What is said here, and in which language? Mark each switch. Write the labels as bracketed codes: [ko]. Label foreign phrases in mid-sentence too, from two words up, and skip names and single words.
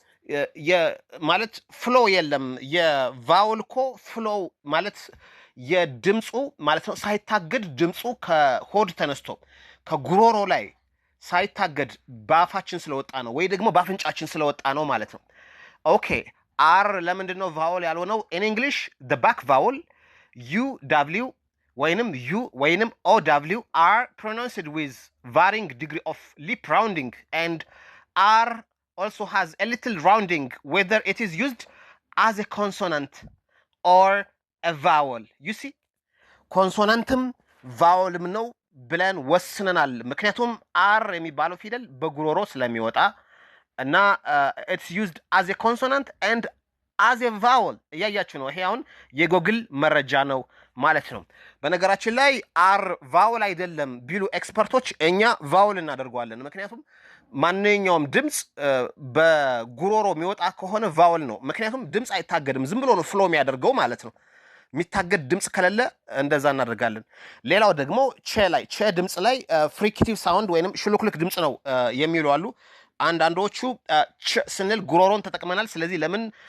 [am] ማለት ፍሎ የለም የቫውል ኮ ፍሎ ማለት የድምጹ ማለት ነው ሳይታገድ ድምጹ ከሆድ ተነስቶ ከጉሮሮ ላይ ሳይታገድ ባፋችን ስለወጣ ነው ወይ ደግሞ ባፍንጫችን ስለወጣ ነው ማለት ነው ኦኬ አር ለምንድነው ቫውል ያልሆነው [en] in english the back vowel u w ወይንም u ወይንም o w are pronounced with varying degree of lip rounding and r also has a little rounding whether it is used as a consonant or a vowel you see [am] consonantም vowelም ነው ብለን ወስነናል ምክንያቱም አር የሚባለው ፊደል በጉሮሮ ስለሚወጣ እና [en] it's used as a consonant and as a vowel [am] እያያችሁ ነው ይሄ አሁን የጎግል መረጃ ነው ማለት ነው በነገራችን ላይ አር ቫውል አይደለም ቢሉ ኤክስፐርቶች እኛ ቫውል እናደርጋለን ምክንያቱም ማንኛውም ድምጽ በጉሮሮ የሚወጣ ከሆነ ቫውል ነው ምክንያቱም ድምጽ አይታገድም ዝም ብሎ ነው ፍሎ የሚያደርገው ማለት ነው ሚታገድ ድምጽ ከሌለ እንደዛ እናደርጋለን ሌላው ደግሞ ቸ ድምጽ ላይ [en] fricative sound [am] ወይንም ሽሉክልክ ድምጽ ነው የሚሉ አሉ አንዳንዶቹ ስንል ጉሮሮን ተጠቅመናል ስለዚህ ለምን